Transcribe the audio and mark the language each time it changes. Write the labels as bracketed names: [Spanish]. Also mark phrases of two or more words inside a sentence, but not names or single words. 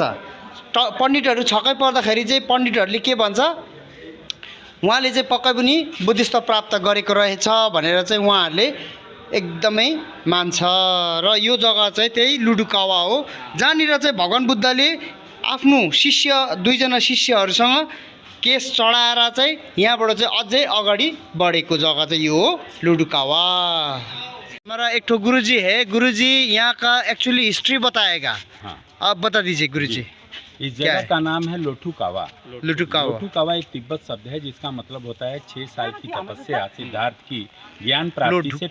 [Nepali] पण्डितहरू छक्कै पर्दाखेरि चाहिँ पण्डितहरूले के भन्छ, उहाँले चाहिँ पक्कै पनि बुद्धित्व प्राप्त गरेको रहेछ भनेर चाहिँ उहाँहरूले एकदमै मान्छ। र यो जग्गा चाहिँ त्यही लुडुकावा हो जहाँनिर चाहिँ भगवान बुद्धले आफ्नो शिष्य 2 जना शिष्यहरूसँग केस चढाएर चाहिँ यहाँबाट चाहिँ अझै अगाडि बढेको जग्गा चाहिँ यो हो लुडुकावा। [Hindi] हमारा एक ठो गुरुजी है, गुरुजी यहाँ का एक्चुअली हिस्ट्री बताएगा। आप बता दीजिए गुरुजी। इस क्या जगह है? का नाम है लोठुकावा। लुटुकावा। लोठुकावा एक तिब्बत शब्द है जिसका मतलब होता है 6 साल की तपस्या सिद्धार्थ की ज्ञान प्राप्ति से